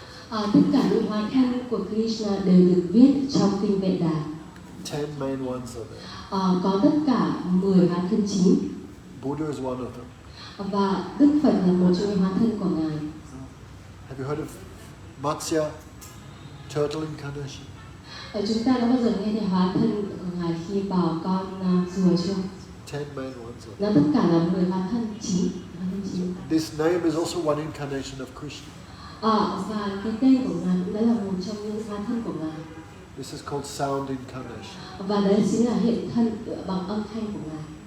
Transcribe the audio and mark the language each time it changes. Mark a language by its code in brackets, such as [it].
[vi] Tất cả những hóa thân của Krishna đều được viết trong kinh Veda. [en] 10 main ones are there. [vi] Có tất cả 10 hóa thân chính. [en] Buddha is one of them. [vi] Và Đức Phật là một trong những hóa thân của ngài. [en] Have you heard of Matsya, turtle incarnation? [vi] Chúng ta đã bao giờ nghe về hóa thân của ngài khi vào con rùa chưa? [en] 10 main ones are [vi] Nó tất cả là 10 hóa thân chính. [en] This name is also one incarnation of Krishna. [vi] Và cái tên của ngài cũng đã là một trong những hóa thân của ngài. [en] This is called sound incarnation. [vi] Và đấy chính là hiện thân bằng âm thanh của ngài.